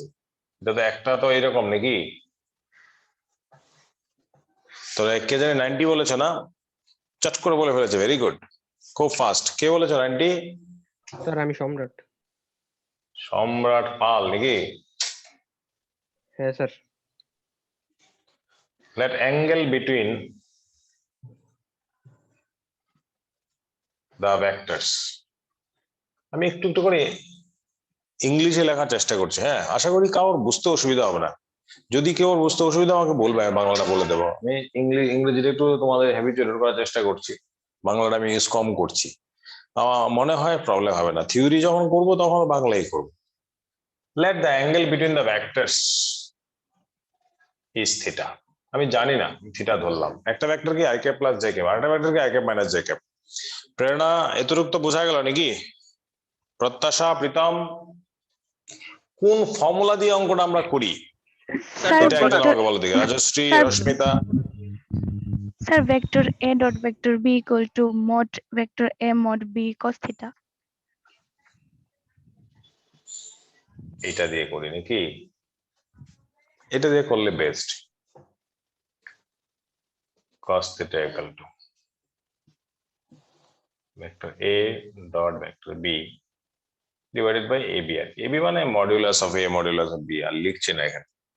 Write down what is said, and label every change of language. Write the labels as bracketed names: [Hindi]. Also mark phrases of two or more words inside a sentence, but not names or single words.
[Bangla] এটা তো একটা তো এরকম নাকি, তো কে জানি 90 বলেছো না, চট করে বলে ফেলেছে, [English] very good, [Bangla] খুব ফাস্ট। কে বলেছো 90? স্যার আমি সম্রাট। সম্রাট পাল নাকি? হ্যাঁ স্যার। [English] let angle between the vectors, [Bangla] আমি একটু একটু করে ইংলিশে লেখার চেষ্টা করছি, হ্যাঁ, আশা করি কারোর বুঝতে অসুবিধা হবে না। যদি কেউ বুঝতে অসুবিধা আমাকে বলবে, আমি বাংলাটা বলে দেবো। আমি ইংরেজিটা একটু তোমাদের হ্যাবিচুয়েট করার চেষ্টা করছি, বাংলাটা আমি ইউজ কম করছি, আমার মনে হয় প্রবলেম হবে না। থিওরি যখন করবো তখন বাংলাই করবো। [English] let the angle between the vectors is theta, [Bangla] আমি জানি না, থিটা ধরলাম। একটা ভেক্টর কি [English] i cap plus j cap, [Bangla] আরেকটা ভেক্টর কি [English] i cap minus j cap. [Bangla] প্রেরণা এতটুকু তো বোঝা গেল নাকি? প্রত্যাশা, প্রীতম, কোন ফর্মুলা দিয়ে অঙ্কটা আমরা করি এটা একজন আমাকে বলো দেখি। রাজশ্রী, রশ্মিতা। [English] sir vector a dot vector b equal to mod vector a mod b cos theta. [Bangla] এটা দিয়ে করি নাকি? এটা দিয়ে করলে বেস্ট। [English] cos theta equal to vector a dot vector b divided by ab, [Bangla] আর ab মানে [English] modulus of a modulus of b, [Bangla] আর লিখছি না এখানে।